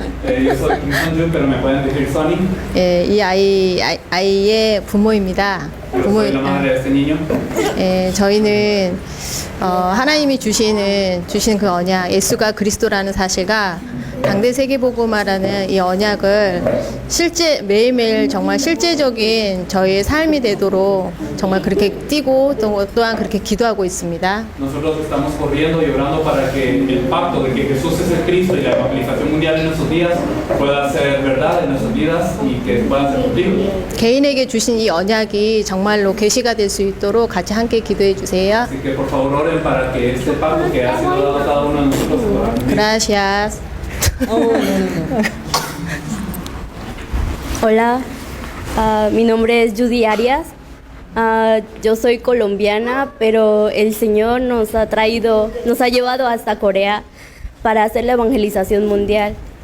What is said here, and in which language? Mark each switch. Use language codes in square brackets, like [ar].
[es] Yo soy Kim Son-ju, pero me pueden decir Sonny. [ko] 예, 이 아이의 부모입니다. [es] Yo soy la madre de este niño. [ko] 예, 저희는 하나님이 주시는 그 언약, 예수가 그리스도라는 사실과 당대 세계복음화라는 이 언약을 매일매일 정말 실제적인 저희의 삶이 되도록 정말 그렇게 뛰고 또한 그렇게 기도하고 있습니다. [es] Nosotros estamos corriendo y orando para que el pacto de que Jesús es el Cristo y la evangelización mundial en nuestros días pueda ser verdad en nuestras vidas y que puedan ser cumplidos. [ko] 개인에게 주신 이 언약이 정말로 계시가 될 수 있도록 같이 함께 기도해 주세요. [es] Así que por favor oren para que este pacto que ha sido dado a cada uno de nosotros se pueda cumplir. Gracias. Hola, mi nombre es Judy Arias. Yo soy colombiana, pero el Señor nos ha llevado hasta Corea para hacer la evangelización mundial.